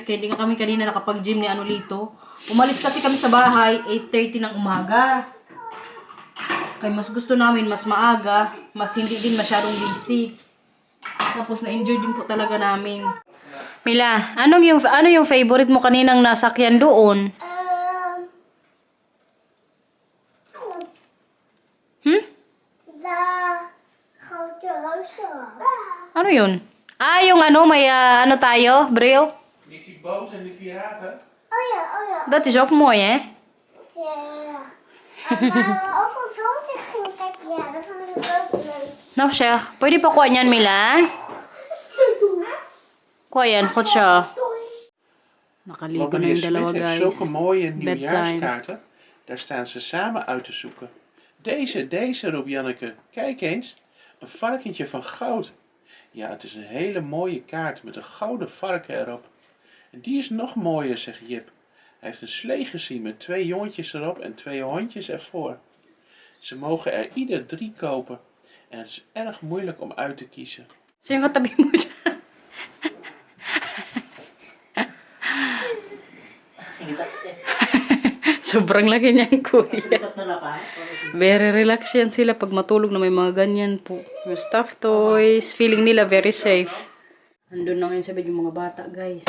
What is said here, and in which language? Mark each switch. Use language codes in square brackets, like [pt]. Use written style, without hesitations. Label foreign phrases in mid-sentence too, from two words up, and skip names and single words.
[tl] Kaya di nga kami kanina nakapag-gym ni Anolito. Umalis kasi kami sa bahay, 8:30 ng umaga. Kaya mas gusto namin, mas maaga, mas hindi din masyadong busy. Tapos na-enjoy din po talaga namin. Mila, ano yung favorite mo kaninang nasakyan doon? [nl] De grote reuzenrad. [tl] Ano yun? Ah, yung ano, may ano tayo, [nl] bril? Niet die boot en die piraten? Oh ja, oh ja. Dat is ook mooi, hè? Ja, ja, ja. En waar we ook op zomer gingen kijken, ja, dat vond ik ook leuk. Nou zeg, [tl] pwede pa kuha niyan, Mila? Kuha yan, goed siya. Nakaligo na [nl] Meneer [tl] yung dalawa, [nl] Smit heeft [tl] guys. [nl] zulke mooie [tl] Bedtime. [nl] nieuwjaarskaarten. Daar staan ze samen uit te zoeken. Deze, roept Janneke. Kijk eens, een varkentje van goud. Ja, het is een hele mooie kaart met een gouden varken erop. En die is nog mooier, zegt Jip. Hij heeft een slee gezien met 2 jongetjes erop en 2 hondjes ervoor. Ze mogen er ieder 3 kopen. En het is erg moeilijk om uit te kiezen. [tl] Sino katabi mo dyan? Sobrang laki niyan, kuya. [en] Very relax [tl] yan sila pag matulog na may mga ganyan po. Yung [en] stuffed toys, [tl] feeling nila [en] very safe. [tl] Andun na ngayon sa bed yung mga bata, guys.